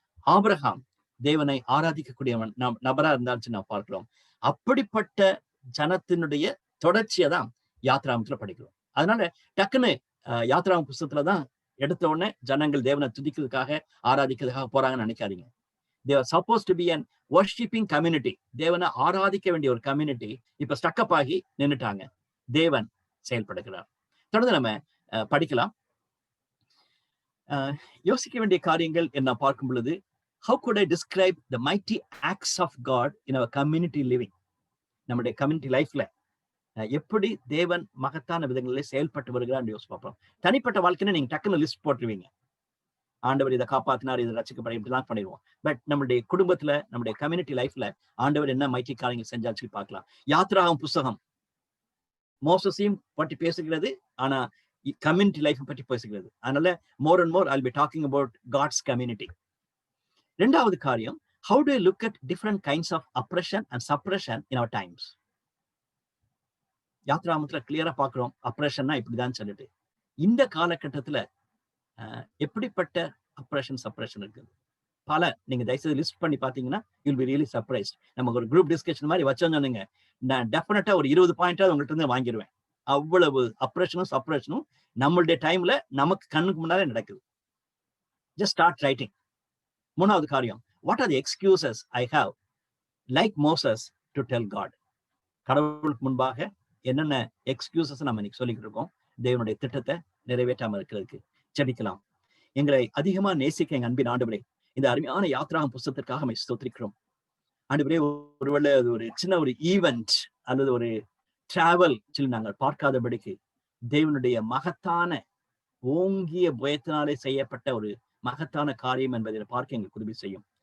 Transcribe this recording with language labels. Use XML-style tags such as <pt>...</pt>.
<ta>Abraham தேவனை ஆராதிக்கக்கூடிய நபரா இருந்தாலும் நான் பார்க்கிறோம். அப்படிப்பட்ட ஜனத்தினுடைய தொடர்ச்சியை தான் யாத்ராமத்துல படிக்கிறோம். அதனால டக்குன்னு யாத்ராம புஸ்தகத்துலதான் எடுத்த உடனே ஜனங்கள் தேவனை துதிக்கிறதுக்காக ஆராதிக்கிறதுக்காக போறாங்கன்னு நினைக்காதீங்க.</ta> <en>They are supposed to be an worshiping community.</en> <ta>தேவனை ஆராதிக்க வேண்டிய ஒரு கம்யூனிட்டி இப்ப ஸ்டக்கப் ஆகி நின்னுட்டாங்க. தேவன் செயல்படுகிறார். தொடர்ந்து நம்ம படிக்கலாம். யோசிக்க வேண்டிய காரியங்கள் என்ன பார்க்கும் பொழுது,</ta> <en>how could I describe the mighty acts of God in our community living?</en> <ta>நம்முடைய கம்யூனிட்டி லைஃப்ல எப்படி தேவன் மகத்தான விதங்களில் செயல்பட்டு வருகிறான்னு யோசிச்சு பார்ப்போம். தனிப்பட்ட வாழ்க்கையில நீங்க டக்குன்னு லிஸ்ட் போட்டுருவீங்க. ஆண்டவர் இதை காப்பாத்தினார், இதை ரசிக்கப்பட இப்படிலாம் பண்ணிடுவோம். பட் நம்மளுடைய குடும்பத்துல, நம்முடைய கம்யூனிட்டி லைஃப்ல ஆண்டவர் என்ன மைட்டி காரியங்கள் செஞ்சான்னு சொல்லி பார்க்கலாம். யாத்ராகம் புஸ்தகம் மோசஸையும் பற்றி பேசுகிறது, ஆனா கம்யூனிட்டி லைஃப் பற்றி பேசுகிறது.</ta> <en>அதனால more and more I will be talking about God's community.</en> <ta>ரெண்டாவது காரியம்,</ta> <en>how do you look at different kinds of oppression and suppression in our times?</en> <ta>யாத்ராமத்துல கிளியரா பாக்குறோம் அப்ரேஷன்னா இப்படிதான் சொல்லிட்டு. இந்த காலகட்டத்துல எப்படிப்பட்ட அப்ரேஷன் சப்ரேஷன் இருக்குது பல. நீங்க தயவுசெய்து லிஸ்ட் பண்ணி பாத்தீங்கன்னா</ta> <en>You'll be really surprised.</en> <ta>நமக்கு ஒரு குரூப் டிஸ்கஷன் மாதிரி வச்சோன்னு நான் டெஃபினட்டா ஒரு 20 பாயிண்டா உங்கள்கிட்ட இருந்து வாங்கிடுவேன். அவ்வளவு அப்ரேஷனும் சப்ரேஷனும் நம்மளுடைய டைம்ல நமக்கு கண்ணுக்கு முன்னாலே நடக்குது.</ta> <en>Just start writing.</en> <ta>மூணாவது காரியம்,</ta> <en>what are the excuses I have like Moses to tell God?</en> <ta>கடவுளுக்கு முன்பாக என்னென்ன எக்ஸ்கியூசஸ் நம்ம இன்னைக்கு சொல்லிக்கிட்டு இருக்கோம் தேவனுடைய திட்டத்தை நிறைவேற்றாம இருக்கிறதுக்கு. ஜெபிக்கலாம். எங்களை அதிகமா நேசிக்க எங்க அன்பின் ஆண்டவரே, இந்த அருமையான யாத்ராகம் புஸ்தகத்திற்காக நம்ம ஸ்தோத்திரிக்கிறோம் ஆண்டவரே. ஒருவேளை அது ஒரு சின்ன ஒரு ஈவெண்ட் அல்லது ஒரு டிராவல் சொல்லி நாங்கள் பார்க்காதபடிக்கு தேவனுடைய மகத்தான ஓங்கிய புயத்தினாலே செய்யப்பட்ட ஒரு மகத்தான காரியம் என்பதை பார்க்க எங்களுக்கு உதவி செய்யும்.</ta>